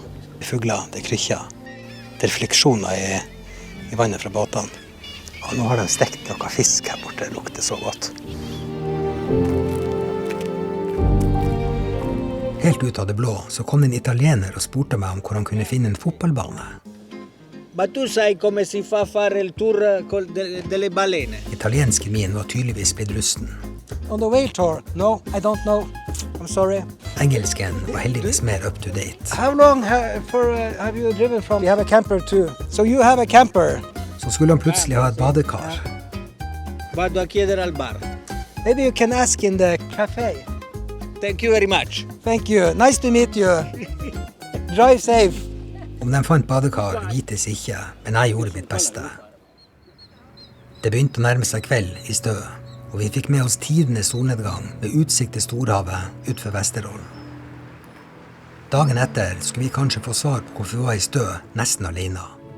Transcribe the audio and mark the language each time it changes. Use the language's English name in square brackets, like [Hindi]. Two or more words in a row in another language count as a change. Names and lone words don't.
[Norwegian] Det er fugler, det er krykker, det er refleksjoner i vannet fra båtene. Og nå har de stekt noe fisk her borte, det lukter så godt. Helt ut av det blå så kom en italiener og spurte meg om hvor han kunne finne en fotballbane. [Italian] Ma tu sai come si fa fare il tour delle balene? [Norwegian] Italienske min var tydeligvis blitt rusten. [English] On the whale tour? No, I don't know. I'm sorry. [Norwegian] Engelsken var heldigvis mer [English] up to date. How long have you driven from? We have a camper too. So you have a camper? [Norwegian] Så skulle han plutselig ha et badekar. [Italian] Vado a chiedere al bar. [English] Maybe you can ask in the cafe. Thank you very much. Thank you. Nice to meet you. Drive safe. [Norwegian] Om de fant badekar, vites ikke, men jeg gjorde mitt beste. Det begynte å nærme seg kveld i Stø, og vi fikk med oss tidende solnedgang med utsikt til Storhavet utenfor Vesterålen. Dagen etter skulle vi kanskje få svar på hvorfor vi var i Stø nesten alene.